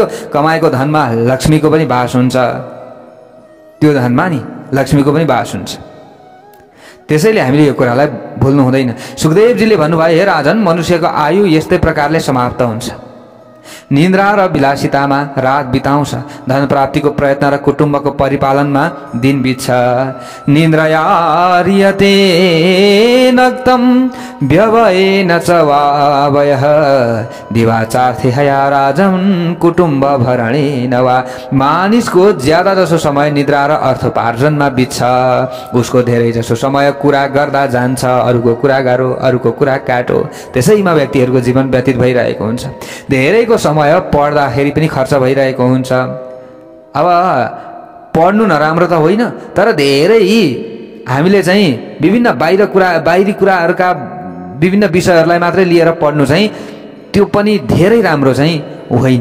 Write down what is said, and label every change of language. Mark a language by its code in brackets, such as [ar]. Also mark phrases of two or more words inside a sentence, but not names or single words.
[ne] कमाएको धनमा लक्ष्मीको पनि वास हुन्छ, त्यो धनमा नि लक्ष्मीको पनि वास हुन्छ। त्यसैले हामीले यो कुरालाई भुल्नु हुँदैन। सुखदेवजीले भन्नुभयो, हे राजन, मनुष्यको आयु यस्तै प्रकारले समाप्त हुन्छ। निन्द्रा र विलासितामा रात बिताउँछ, धन प्राप्तिको प्रयत्न र कुटुम्बको परिपालनमा दिन बित्छ। [sa] निन्द्रयार्यते नक्तम व्यवयेन च वावयः, दिवाचार्थे हया राजन कुटुम्ब भरणेन वा। [ne] मानिसको ज्यादा जसो समय निद्रा र अर्थोपार्जनमा बित्छ, उसको धेरै जसो समय कुरा गर्दा जान्छ, अरूको कुरा गाह्रो, अरूको कुरा काटो, त्यसैमा व्यक्तिहरूको जीवन व्यतीत भइरहेको हुन्छ। धेरैको समय पढ्दाखेरि पनि खर्च भइरहेको हुन्छ। अब पढ्नु नराम्रो त होइन, तर धेरै हामीले चाहिँ विभिन्न बाहिरी कुराहरूका विभिन्न विषयहरूलाई मात्रै लिएर पढ्नु चाहिँ त्यो पनि धेरै राम्रो चाहिँ होइन।